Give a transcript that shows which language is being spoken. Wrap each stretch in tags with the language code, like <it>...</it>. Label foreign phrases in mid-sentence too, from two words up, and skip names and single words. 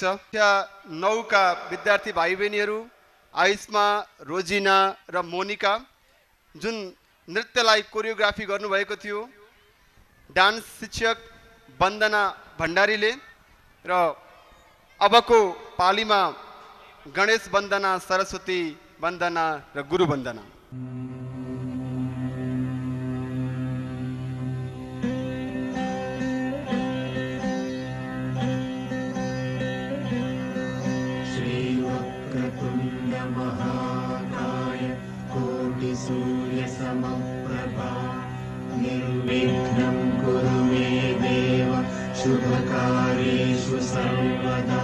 <ne>त्यहाँ 9 का विद्यार्थी भाइ बहिनीहरू आयुष्मा, रोजिना र मोनिका जुन नृत्यलाई कोरियोग्राफी गर्नुभएको थियो डान्स शिक्षक वन्दना भण्डारीले, र अबको पालीमा गणेश वन्दना, सरस्वती वन्दना र गुरु वन्दना।</ne> <sa>श्रीवक्रतुण्ड महाकाय कोटि सूर्य समप्रभा निर्विघ्नं कुरु मे देव शुभकार्येषु सर्वदा।</sa>